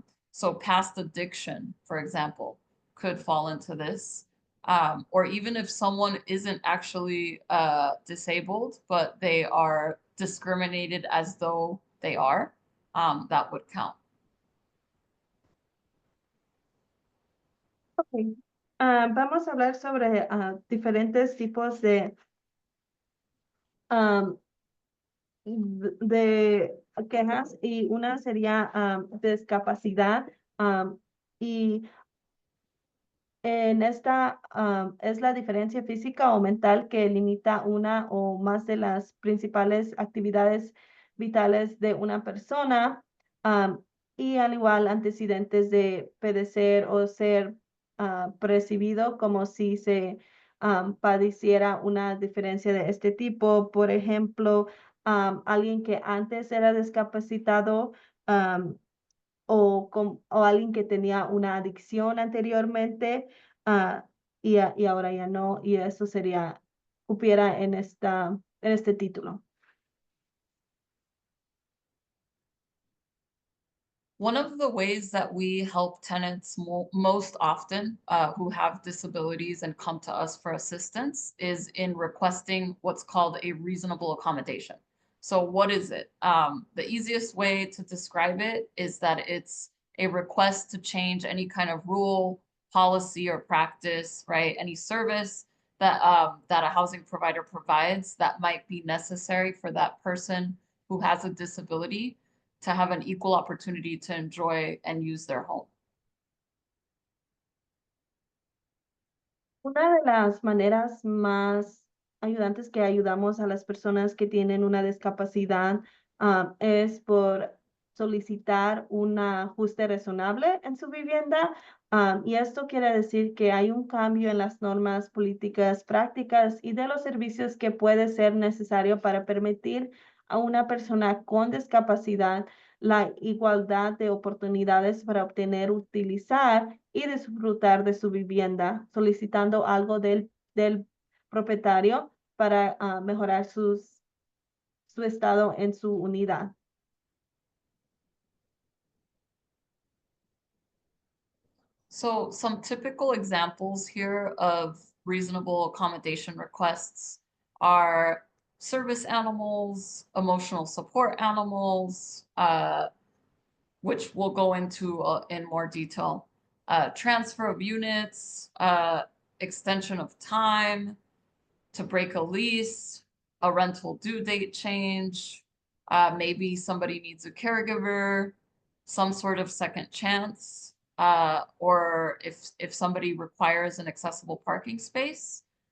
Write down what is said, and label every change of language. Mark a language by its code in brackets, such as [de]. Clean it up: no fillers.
[en] So past addiction, for example, could fall into this. Or even if someone isn't actually disabled, but they are discriminated as though they are, that would count. Okay. [es] Vamos a hablar sobre diferentes tipos de quejas, y una sería discapacidad, y en esta es la diferencia física o mental que limita una o más de las principales actividades vitales de una persona, y al igual antecedentes de padecer o ser percibido como si se padeciera una diferencia de este tipo. Por ejemplo, alguien que antes era discapacitado, o alguien que tenía una adicción anteriormente, y ahora ya no, y eso cupiera en este título. [en] One of the ways that we help tenants most often who have disabilities and come to us for assistance is in requesting what's called a reasonable accommodation. So what is it? The easiest way to describe it is that it's a request to change any kind of rule, policy, or practice, right? Any service that that a housing provider provides that might be necessary for that person who has a disability to have an equal opportunity to enjoy and use their home. [es] Una de las maneras más ayudantes que ayudamos a las personas que tienen una discapacidad es por solicitar un ajuste razonable en su vivienda. Y esto quiere decir que hay un cambio en las normas, políticas, prácticas y de los servicios que puede ser necesario para permitir a una persona con discapacidad la igualdad de oportunidades para obtener, utilizar y disfrutar de su vivienda, solicitando algo del propietario para mejorar su estado en su unidad. [en] So some typical examples here of reasonable accommodation requests are service animals, emotional support animals, which we'll go into in more detail, transfer of units, extension of time, to break a lease, a rental due date change, maybe somebody needs a caregiver, some sort of second chance, or if somebody requires an accessible parking space.